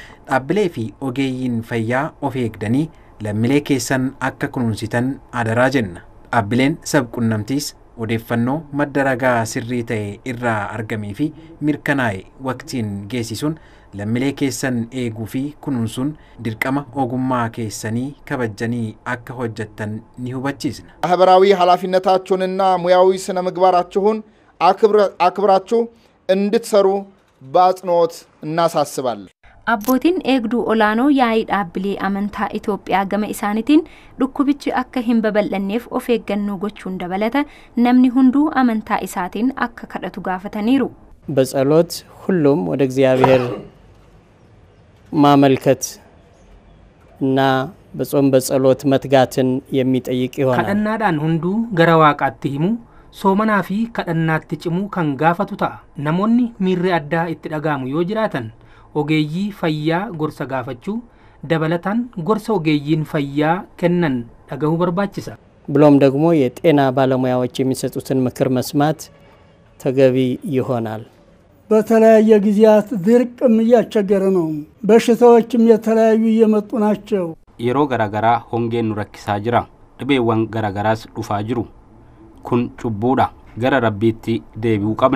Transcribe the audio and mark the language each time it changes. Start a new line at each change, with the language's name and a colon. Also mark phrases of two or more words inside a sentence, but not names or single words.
Oromo: Dhaabbilee fi ogeeyyiin fayyaa of eegdanii lammiilee keessan akka kunuunsitan adaraa jenna. Dhaabbileen sabquunnamtiis odeeffannoo madda ragaa sirrii ta'e irraa argamee fi mirkanaa'e waqtiin geessisuun lammiilee keessan eeguu fi kunuunsuun dirqama ogummaa keessanii kabajanii akka hojjettan ni hubachiisna.
Amharic: ማህበራዊ ኃላፊነታችሁንና ሙያዊ ስነ ምግባራችሁን አክብራችሁ እንድትሰሩ በአጽንኦት እናሳስባለን.
Oromo: Abbootiin eegduu olaanoo yaa'ii dhaabbilee amantaa Itoophiyaa gama isaaniitiin dhukkubichi akka hin babal'anneef of eeggannoo gochuun dabalata namni hunduu amantaa isaatiin akka kadhatu gaafataniiru.
Amharic: በጸሎት ሁሉም ወደ እግዚአብሔር ማመልከት እና በጾም በጸሎት መትጋትን የሚጠይቅ ይሆናል.
Oromo: kadhannaadhaan hunduu gara waaqaatti himu soomanaa fi kadhannaatti cimu kan gaafatu ta'a. Namoonni miirri addaa itti dhagaamu yoo jiraatan ogeeyyii fayyaa gorsa gaafachuu dabalatan gorsa ogeeyyiin fayyaa kennan dhagahuu barbaachisa.
Amharic: ብሎም ደግሞ የጤና ባለሙያዎች የሚሰጡትን ምክር መስማት ተገቢ ይሆናል። በተለያየ ጊዜያት ድርቅም እያስቸገረ ነው። በሽታዎችም የተለያዩ እየመጡ ናቸው።
Oromo: Yeroo garagaraa hongeen nurakkisa jira dhibeewwan garagaraas dhufaa jiru kun cubbuudha gara Rabbiitti deebi'uu qabna